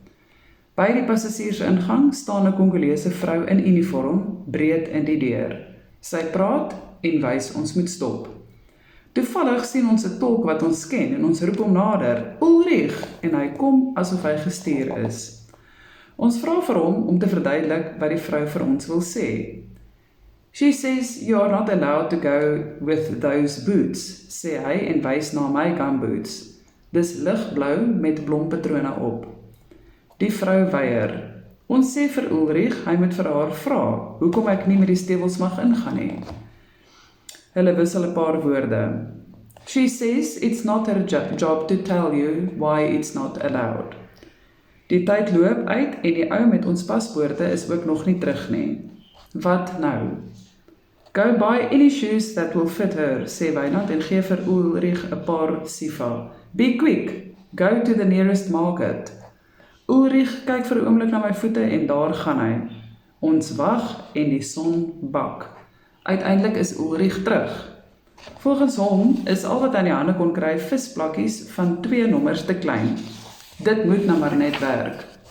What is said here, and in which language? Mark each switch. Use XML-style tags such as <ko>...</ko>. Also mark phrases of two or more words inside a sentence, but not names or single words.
<af>By die passasiersingang staan 'n Kongolese vrou in uniform, breed in die deur. Sy praat en wys ons moet stop. Toevallig sien ons 'n tolk wat ons ken en ons roep hom nader, Ulrich, en hy kom asof hy gestuur is. Ons vra vir hom om te verduidelik wat die vrou vir ons wil sê.</af> <en>She says you are not allowed to go with those boots,</en> <af>sê hy en wys na my gumboots. Dis ligblou met blompatrone op. Die vrou weier. Ons sê vir Ulrich, hy moet vir haar vra, hoekom ek nie met die stewels mag ingaan nie. Hulle wissel 'n paar woorde.</af> <en>She says it's not her job to tell you why it's not allowed.</en> <af>Die tyd loop uit en die ou met ons paspoorte is ook nog nie terug nie. Wat nou?</af> <en>Go buy any shoes that will fit her,</en> <af>sê Wynand en gee vir Ulrich 'n paar sifa.</af> <en>Be quick, go to the nearest market.</en> <af>Ulrich kyk vir 'n oomblik na my voete en daar gaan hy. Ons wag en die son bak. Uiteindelik is Ulrich terug. Volgens hom is al wat hy in die hande kon kry visplakkies van 2 nommers te klein. Dit moet nou maar net werk.</af>